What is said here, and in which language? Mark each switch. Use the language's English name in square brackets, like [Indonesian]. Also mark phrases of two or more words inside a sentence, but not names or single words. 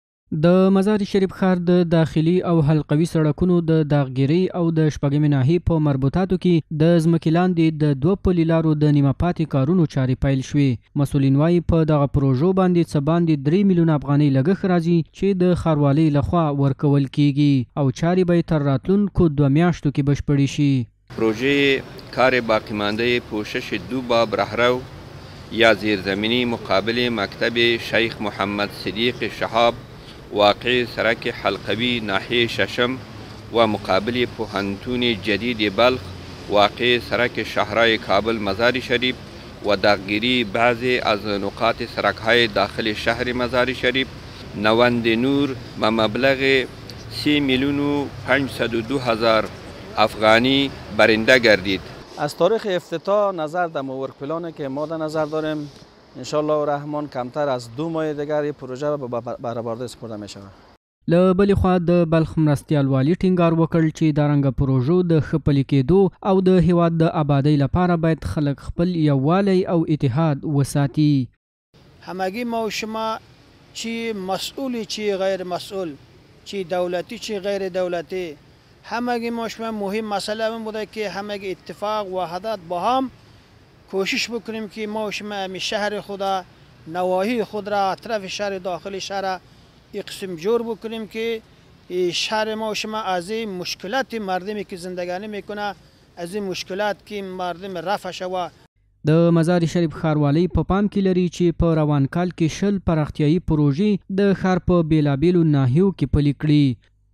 [Pashto] د مزار شریف ښار د داخلي او حلقوي سړکونو د داغګیرۍ او د شپږمې ناحیې په مربوطاتو کې د ځمکې لاندې د 2 پلي لارو د نیمه پاتې کارونو چارې پیل شوې. مسؤلین وایي په دغه پروژو باندې څه باندې 3 میلیونه افغانۍ لګښت راځي چې د ښاروالۍ لخوا ورکول کیږي او چارې به تر راتلونکو 2 میاشتو کې بشپړې شي. [Persian] پروژه کار باقی مانده پوشش 2 باب رهرو یا زیرزمینی مقابل مکتب شیخ محمد صدیق شهاب واقع سرک حلقوی ناحیه ششم و مقابل پوهنتون جدید بلخ واقع سرک شهرهای کابل مزار شریف و داغگیری بعضی از نقاط سرکهای داخل شهر مزار شریف نوند نور به مبلغ 3 میلیون و 502 هزار افغانی برنده گردید. از تاریخ افتتاح نظر در [English] work plan [Persian] که ما در نظر داریم انشالله رحمان کمتر از 2 ماه دیگر این پروژه به برآورده سپرده می شود. [Pashto] له بلې خوا د بلخ مرستیال والي ټینګار وکړ چې دارنګه پروژو د ښه پلي کېدو او د هیواد د آبادۍ لپاره باید خلک خپل یووالی او اتحاد وساتي. [Persian] همگی ما و شما چی مسئولی چی غیر مسئول، چی دولتی چی غیر دولتی، همگی ما شما مهم مسئله این بوده که همگی اتفاق و وحدت با هم کوشش بکنیم که ما و شما همی شهر خود نواحی خود را اطراف شهر داخل شهر یک قسم جور بکنیم که شهر ما و شما از این مشکلات مردمی که زندگانی میکنه از این مشکلات که مردم رفع شود. [Pashto] د مزار شریف ښاروالۍ په پام کې لري چې په روان کال کې 10 پراختیایي پروژې د ښار په بیلابیلو ناحیو کې پلي کړي